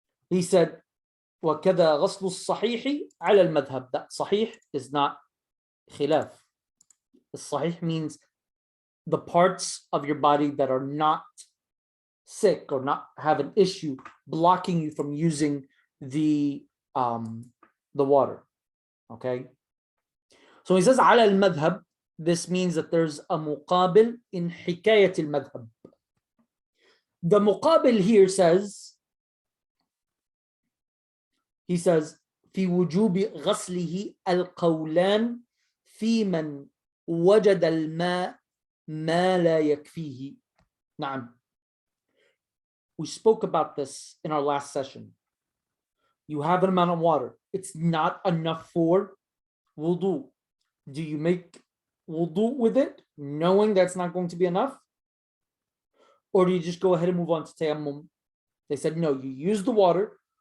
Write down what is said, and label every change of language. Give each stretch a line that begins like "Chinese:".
English: He said,
Arabic: وَكَذَا غَسْلُ الصَّحِيحِ عَلَى الْمَذْهَبِ.
English: That sahih is not khilaf. The sahih means the parts of your body that are not sick or not have an issue blocking you from using the water. Okay? So he says,
Arabic: عَلَى الْمَذْهَب.
English: this means that there's a muqabil in
Arabic: حكاية المذهب.
English: The muqabil here says, he says,
Arabic: في وجوب غسله القولان في من وجد الماء ما لا يكفيه. نعم.
English: We spoke about this in our last session. You have an amount of water. It's not enough for wudu. Do you make wudu with it, knowing that's not going to be enough? Or do you just go ahead and move on to tayammum? They said, no, you use the water.